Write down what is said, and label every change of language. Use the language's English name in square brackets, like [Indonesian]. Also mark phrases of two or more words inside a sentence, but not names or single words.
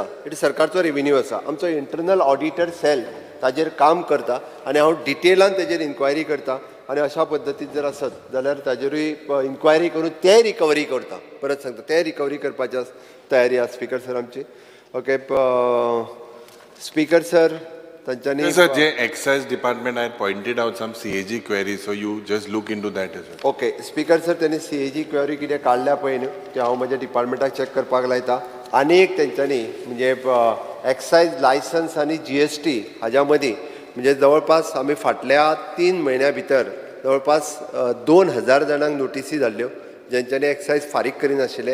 [Konkani] इट सर्कारचो रेवेन्यू आसा. आमचो [English] internal auditor cell [Konkani] ताजेर काम करता आनी हांव डिटेलान ताजेर इन्क्वायरी करता आनी अशा पद्दतीन जर आसत जाल्यार ताजेरूय इन्क्वायरी करून ते रिकवरी करता. परत सांगता ते रिकवरी करपाच्या तयारी आसा [English] Speaker sir [Konkani] आमची. [English] okay Speaker sir [Konkani] तांच्यांनी [English] Sir je excise department I pointed out some CAG query so you just look into that as well. okay Speaker sir [Konkani] त्यांनी [English] CAG query [Konkani] कितें काडल्या पळय न्हू ते हांव म्हज्या डिपार्टमेंटाक चॅक करपाक लायता. आनी एक तेंच्यांनी म्हणजे [English] excise license [Konkani] आनी GST हाज्या मदीं म्हणजे जवळपास आमी फाटल्या 3 म्हयन्या भितर जवळपास 2000 जाणांक नोटिसी धाडल्यो जेंच्यांनी एक्सायज फारीक करिनाशिल्ले.